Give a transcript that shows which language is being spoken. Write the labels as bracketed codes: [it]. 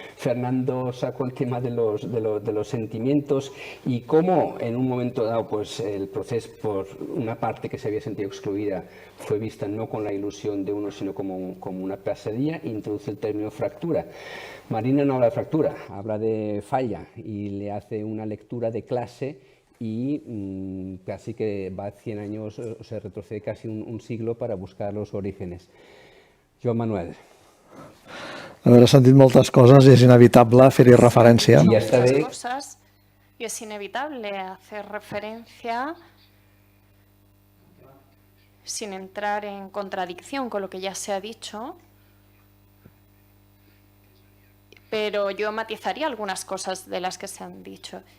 [es] Fernando sacó el tema de los sentimientos y cómo en un momento dado pues el proceso por una parte que se había sentido excluida fue vista no con la ilusión de uno sino como una pesadilla. Introduce el término fractura. Marina no habla de fractura, habla de falla y le hace una lectura de clase y casi que va 100 años, o se retrocede casi un siglo para buscar los orígenes. Joan Manuel. [ca] Haver sentit moltes coses i és inevitable fer-hi referència. Sí, està bé. [es] Cosas, y es inevitable hacer referencia sin entrar en contradicción con lo que ya se ha dicho, pero yo matizaría algunas cosas de las que se han dicho.